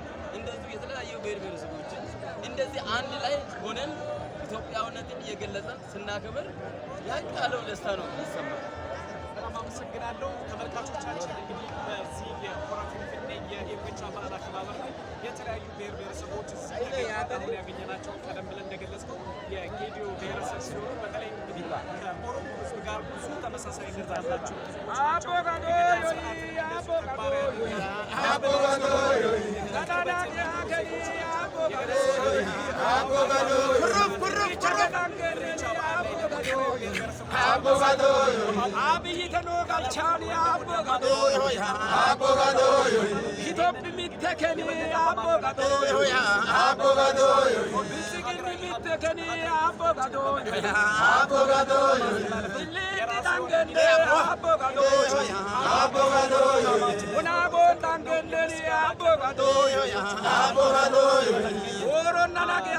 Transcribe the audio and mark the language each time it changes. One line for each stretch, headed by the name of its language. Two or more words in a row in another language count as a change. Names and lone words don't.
Amharic: እንደዚህ የተለያዩ ብሔር ብሔረሰቦችን እንደዚህ አንድ ላይ ሆነን ኢትዮጵያዊነትን እየገለጸን ስናከብር ያቃለው ደስታ ነው የሚሰማው። በጣም አመሰግናለሁ። ተመልካቾቻችን እንግዲህ በዚህ የሆራ ፊንፊኔ የኢሬቻ በዓል አከባበር ላይ የተለያዩ ብሔር ብሔረሰቦች አሁን ያገኘናቸው ቀደም ብለን እንደገለጽነው የጌዲኦ ብሔረሰብ ሲሆኑ በተለይ እንግዲህ ከኦሮሞ ሕዝብ ጋር ብዙ ተመሳሳይነት ያላቸው
Gedeo: አብይ ተኖጋልቻኒ አቦጋዶዮ አቦጋዶዮ ኢትዮጵ ሚተከኒ አቦጋዶዮ አቦጋዶዮ ብስግር ሚተከኒ አቦጋዶዮ አቦጋዶዮ ዳንገኔ አቦጋዶዮ አቦጋዶዮ ወናጎ ዳንገኔ አቦጋዶዮ አቦጋዶዮ ወሮና ናጊያ